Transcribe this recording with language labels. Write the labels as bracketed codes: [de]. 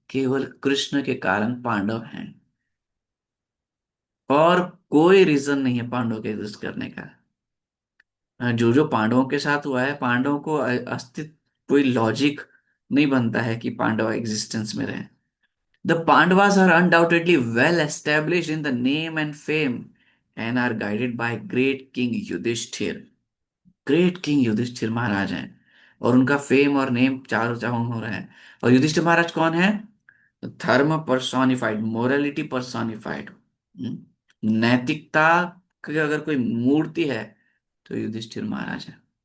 [hi] केवल कृष्ण के कारण पांडव हैं, और कोई रीजन नहीं है पांडवों के एग्जिस्ट करने का। जो जो पांडवों के साथ हुआ है, पांडवों को अस्तित्व, कोई लॉजिक नहीं बनता है कि पांडव एग्जिस्टेंस में रहे। [en] The Pandavas are undoubtedly well established in the name and fame and are guided by great King Yudhishthir. [hi] Great king Yudhishthir महाराज हैं और उनका फेम और नेम चारों चारों हो रहा है। और युधिष्ठिर महाराज कौन है? धर्म पर्सोनिफाइड, मोरालिटी पर्सोनिफाइड। नैतिकता की अगर कोई मूर्ति है तो युधिष्ठिर महाराज है।